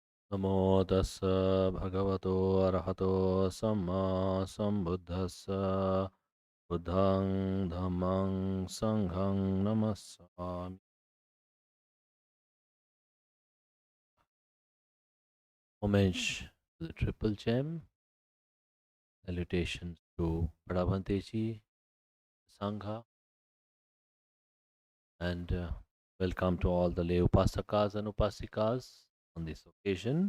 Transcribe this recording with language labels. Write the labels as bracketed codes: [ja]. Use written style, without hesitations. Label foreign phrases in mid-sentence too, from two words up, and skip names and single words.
[pi] Namo tassa bhagavato arahato samma sambuddhassa buddhang dhammang sanghang namassami. [en] Homage to the Triple Gem, salutations to Prabhanteji, Sangha, and welcome to all the lay upasakas and upasikas on this occasion.